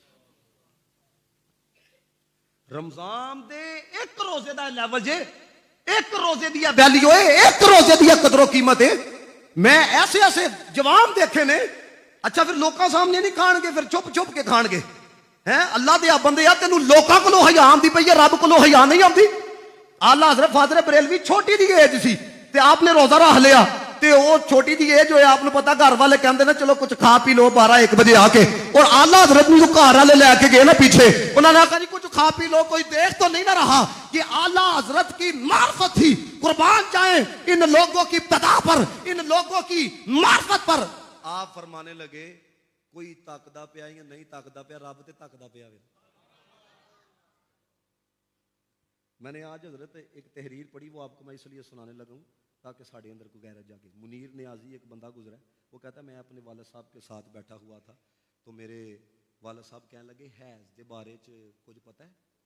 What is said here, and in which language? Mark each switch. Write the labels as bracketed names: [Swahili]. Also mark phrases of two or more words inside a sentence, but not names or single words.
[Punjabi] رمضان دے ایک روزے دا لیول جے, ایک روزے دی ویلیو ہے, ایک روزے دی قدر و قیمت ہے. میں ایسے جوان دیکھے نے, اچھا پھر لوکاں سامنے نہیں کھان گے, پھر چھپ چھپ کے کھان گے. اللہ دے بندے آ, تینوں لوکاں کولوں حیا آندی پئی ہے, رب کولوں حیا نہیں آندی. آلہ حضرت فاضل بریلوی چھوٹی جی ایج سی تے آپ نے روزہ رکھ لیا, ਤੇ ਉਹ ਛੋਟੀ ਜੀ ਏਜ ਹੋਇਆ, ਆਪ ਨੂੰ ਪਤਾ ਘਰ ਵਾਲੇ ਕਹਿੰਦੇ ਨੇ ਚਲੋ ਕੁਝ ਖਾ ਪੀ ਲੋ 12-1 ਬਜੇ ਆ ਕੇ, [Urdu] اور आला हजरत ਨੂੰ ਘਰ والے لے کے گئے نا پیچھے، انہوں نے کہا جی کچھ کھا پی لو، کوئی دیکھ تو نہیں نا رہا کہ اعلیٰ حضرت کی معرفت تھی. قربان جائے ان لوگوں کی ابتدا پر، ان لوگوں کی معرفت پر. [Punjabi] آپ فرمانے لگے کوئی تکدا پیا یا نہیں تکدا پیا، رب تے تکدا پیا. [Urdu] میں نے آج حضرت ایک تحریر پڑھی، وہ آپ کو میں اس لیے سنانے لگا ہوں تاکہ ساڈے اندر کو غیرت جاگے. منیر نیازی ایک بندہ گزرا ہے، وہ کہتا ہے میں اپنے والد صاحب کے ساتھ بیٹھا ہوا تھا تو میرے والد صاحب کہنے لگے حیض کے بارے چ کچھ پتا ہے?